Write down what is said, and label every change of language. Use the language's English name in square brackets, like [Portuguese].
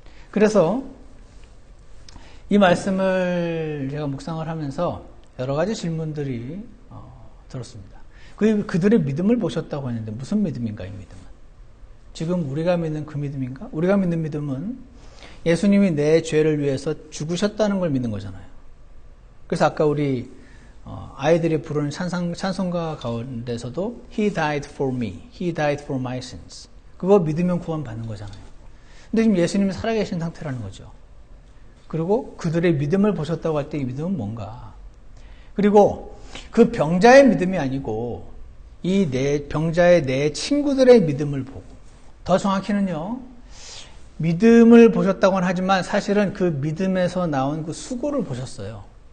[Korean] 그래서 이 말씀을 제가 묵상을 하면서 여러 가지 질문들이 들었습니다. 그들의 믿음을 보셨다고 했는데 무슨 믿음인가 이 믿음은? 지금 우리가 믿는 그 믿음인가? 우리가 믿는 믿음은 예수님이 내 죄를 위해서 죽으셨다는 걸 믿는 거잖아요. 그래서 아까 우리 아이들이 부르는 찬송가 가운데서도 [English] He died for me, He died for my sins. [Korean] 그거 믿으면 구원받는 거잖아요. 근데 지금 예수님이 살아계신 상태라는 거죠. 그리고 그들의 믿음을 보셨다고 할 때 이 믿음은 뭔가. 그리고 그 병자의 믿음이 아니고 이 병자의 내 친구들의 믿음을 보고, 더 정확히는요, 믿음을 보셨다고는 하지만 사실은 그 믿음에서 나온 그 수고를 보셨어요.